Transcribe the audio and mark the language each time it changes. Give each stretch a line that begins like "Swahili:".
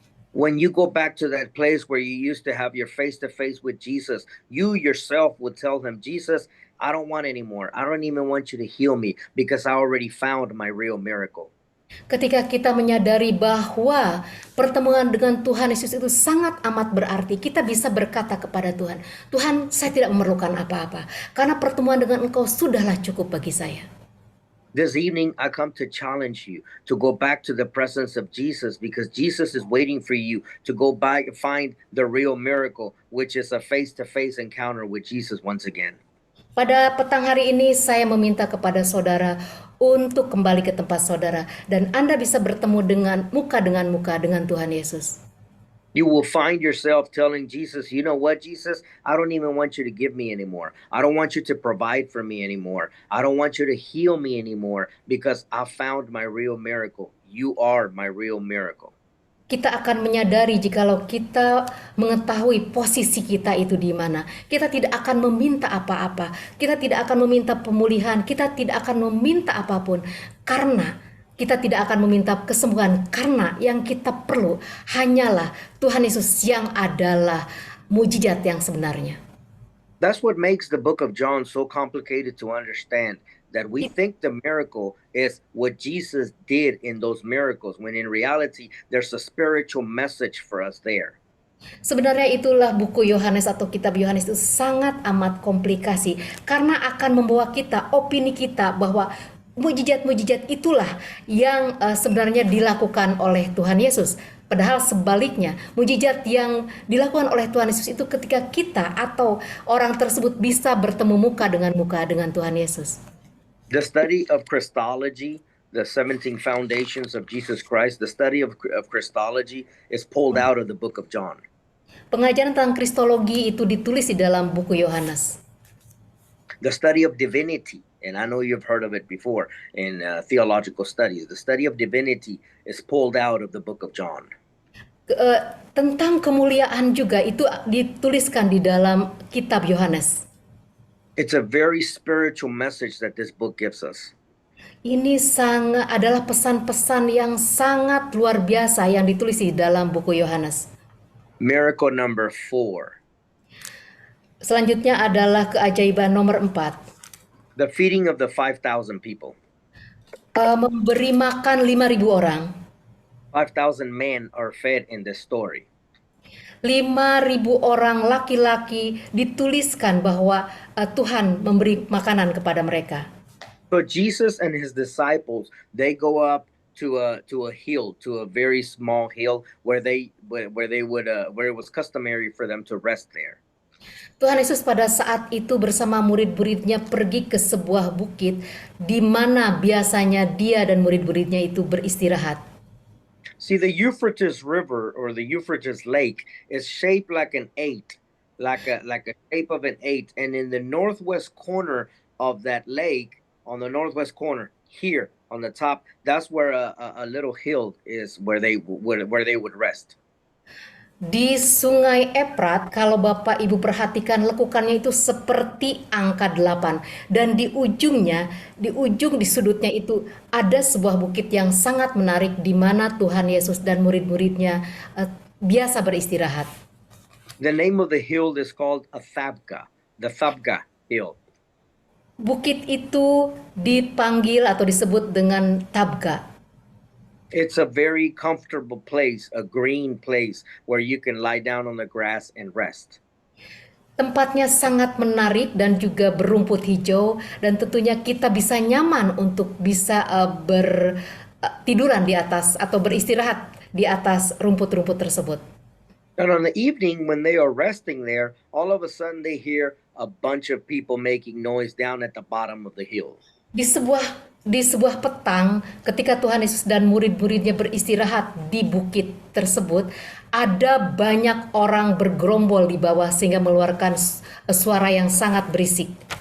English: When you go back to that place where you used to have your face-to-face with Jesus, you yourself would tell him, Jesus, I don't want anymore. I don't even want you to heal me because I already found my real miracle.
Indonesian: Ketika kita menyadari bahwa pertemuan dengan Tuhan Yesus itu sangat amat berarti, kita bisa berkata kepada Tuhan, Tuhan, saya tidak memerlukan apa-apa, karena pertemuan dengan Engkau sudahlah cukup bagi saya.
English: This evening, I come to challenge you to go back to the presence of Jesus because Jesus is waiting for you to go back and find the real miracle, which is a face-to-face encounter with Jesus once again.
Indonesian: Pada petang hari ini saya meminta kepada saudara untuk kembali ke tempat saudara dan Anda bisa bertemu dengan muka dengan Tuhan Yesus.
English: You will find yourself telling Jesus, you know what, Jesus, I don't even want you to give me anymore. I don't want you to provide for me anymore. I don't want you to heal me anymore because I found my real miracle. You are my real miracle.
Indonesian: Kita akan menyadari jikalau kita mengetahui posisi kita itu di mana. Kita tidak akan meminta apa-apa. Kita tidak akan meminta pemulihan. Kita tidak akan meminta apapun. Karena kita tidak akan meminta kesembuhan. Karena yang kita perlu hanyalah Tuhan Yesus yang adalah mukjizat yang sebenarnya.
English: That's what makes the book of John so complicated to understand. That we think the miracle is what Jesus did in those miracles, when in reality, there's a spiritual message for us there.
Indonesian: Sebenarnya itulah buku Yohanes atau kitab Yohanes itu sangat amat komplikasi karena akan membawa kita, opini kita bahwa mukjizat-mukjizat itulah yang sebenarnya dilakukan oleh Tuhan Yesus. Padahal sebaliknya, mukjizat yang dilakukan oleh Tuhan Yesus itu ketika kita atau orang tersebut bisa bertemu muka dengan Tuhan Yesus.
English: The study of Christology, the 17 foundations of Jesus Christ, the study of Christology is pulled out of the book of John.
Indonesian: Pengajaran tentang Kristologi itu ditulis di dalam buku Yohanes.
English: The study of divinity, and I know you've heard of it before in theological studies, the study of divinity is pulled out of the book of John.
Indonesian: Tentang kemuliaan juga itu dituliskan di dalam kitab Yohanes.
English: It's a very spiritual message that this book gives us.
Indonesian: Ini adalah pesan-pesan yang sangat luar biasa yang ditulis di dalam buku Yohanes.
English: Miracle number 4.
Indonesian: Selanjutnya adalah keajaiban nomor 4.
English: The feeding of the 5,000 people.
Indonesian: Memberi makan 5.000 orang.
English: 5,000 men are fed in this story.
Indonesian: 5.000 orang laki-laki dituliskan bahwa Tuhan memberi makanan kepada mereka.
English: So Jesus and his disciples, they go up to a hill, to a very small hill where it was customary for them to rest there.
Indonesian: Tuhan Yesus pada saat itu bersama murid-muridnya pergi ke sebuah bukit di mana biasanya dia dan murid-muridnya itu beristirahat.
English: See, the Euphrates River or the Euphrates Lake is shaped like an 8, like a shape of an 8, and in the northwest corner of that lake, on the northwest corner here on the top, that's where a little hill is where they would rest.
Indonesian: Di Sungai Efrat, kalau Bapak Ibu perhatikan lekukannya itu seperti angka 8. Dan di ujungnya, di sudutnya itu ada sebuah bukit yang sangat menarik di mana Tuhan Yesus dan murid-muridnya biasa beristirahat.
English: The name of the hill is called Athabga, the Thabga hill.
Indonesian: Bukit itu dipanggil atau disebut dengan Tabga.
English: It's a very comfortable place, a green place where you can lie down on the grass and rest.
Indonesian: Tempatnya sangat menarik dan juga berumput hijau, dan tentunya kita bisa nyaman untuk bisa bertiduran di atas atau beristirahat di atas rumput-rumput tersebut.
English: And on the evening when they are resting there, all of a sudden they hear a bunch of people making noise down at the bottom of the hill.
Indonesian: Di sebuah petang, ketika Tuhan Yesus dan murid-muridnya beristirahat di bukit tersebut, ada banyak orang bergerombol di bawah sehingga mengeluarkan suara yang sangat berisik.